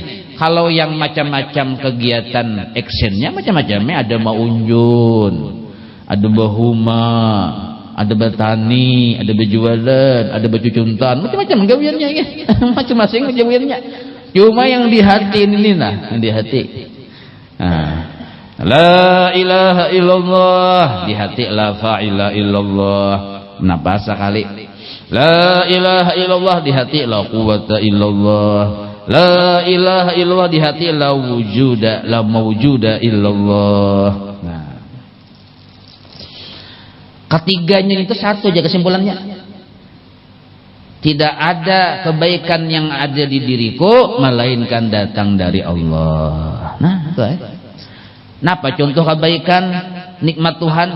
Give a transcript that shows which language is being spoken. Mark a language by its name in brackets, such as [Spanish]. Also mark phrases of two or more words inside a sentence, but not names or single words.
[Banjar] Kalau yang macam-macam kegiatan actionnya macam-macamnya, ada maunjun, ada bahuma, ada bertani, ada berjualan, ada bercucuntan, macam-macam gawiannya ya. Macam-macam gawiannya. Cuma yang di hati ini nah, yang di hati. [Arabic] لا إله إلا الله, [Banjar] di hati [Arabic] لا فاعل إلا الله. [Banjar] Kenapa sekali? [Arabic] لا إله إلا الله, [Banjar] di hati [Arabic] لا قوة إلا الله. لا إله إلا الله, [Banjar] di hati [Arabic] لا وجود، لا موجود إلا الله. [Banjar] Nah, ketiganya itu satu aja kesimpulannya. Tidak ada kebaikan yang ada di diriku melainkan datang dari Allah. Nah, itu Napa contoh kebaikan nikmat Tuhan?